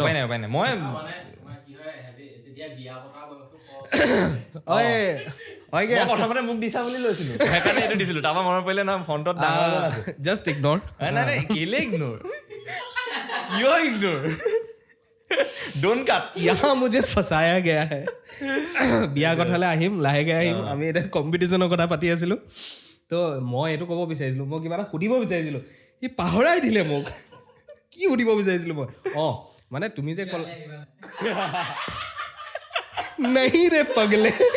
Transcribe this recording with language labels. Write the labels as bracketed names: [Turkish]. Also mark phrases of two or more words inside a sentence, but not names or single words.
[Assamese] মই প্ৰথমতে মোক দিছা বুলি লৈছিলোঁ সেইকাৰণে এইটো দিছিলোঁ তাৰপৰা মনত পৰিলে নহয় ফ্ৰণ্টত [English] just ignore [Assamese] নাই কেলে ইগন'ৰ কিয় [English] ignore don't cut [Hindi] यहाँ मुझे फसाया गया है [Assamese] বিয়া কথালৈ আহিম লাহেকৈ আহিম আমি এতিয়া কম্পিটিশ্যনৰ কথা পাতি আছিলোঁ তো মই এইটো ক'ব বিচাৰিছিলোঁ মই কিবা এটা সুধিব বিচাৰিছিলোঁ সি পাহৰাই দিলে মোক কি সুধিব বিচাৰিছিলোঁ মই অঁ মানে তুমি যে ক'লা [Hindi] नहीं रे पगले